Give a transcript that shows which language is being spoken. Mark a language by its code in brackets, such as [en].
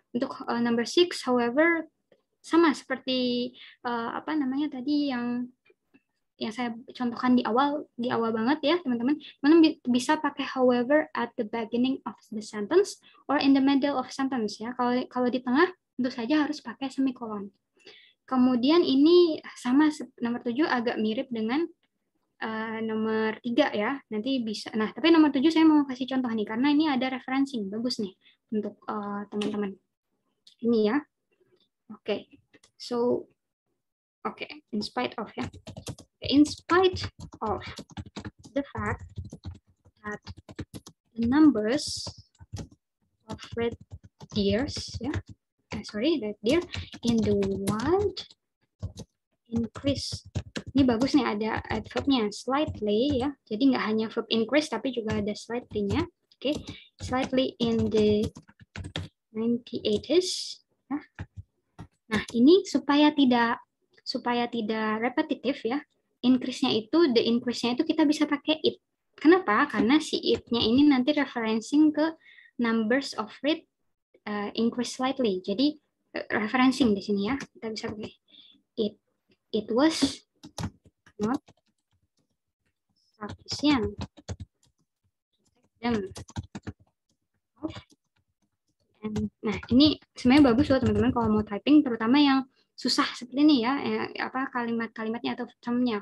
[id] Untuk number 6, however, sama seperti apa namanya tadi yang saya contohkan di awal banget ya teman-teman. Teman-teman bisa pakai [en] however at the beginning of the sentence or in the middle of sentence ya. [id] Kalau di tengah tentu saja harus pakai semicolon. Kemudian ini sama nomor 7 agak mirip dengan nomor 3 ya. Nanti bisa. Nah, tapi nomor 7 saya mau kasih contoh nih karena ini ada referensi bagus nih untuk teman-teman. Ini ya. Oke. [en] So in spite of ya. In spite of the fact that the numbers of red deers, red deer in the wild increase. [id] Ini bagus nih ada adverbnya slightly ya. Jadi nggak hanya verb increase tapi juga ada slightly-nya. [en] Oke, slightly in the 1980s. Ya. [id] Nah ini supaya tidak repetitif ya. Increase-nya itu, the increase-nya itu kita bisa pakai it. Kenapa? Karena si it-nya ini nanti referencing ke numbers of red increase slightly. Jadi referencing di sini ya. Kita bisa pakai [en] it was not sufficient to take them off. [id] Nah, ini sebenarnya bagus loh teman-teman kalau mau typing, terutama yang susah seperti ini ya, apa kalimat-kalimatnya atau termnya.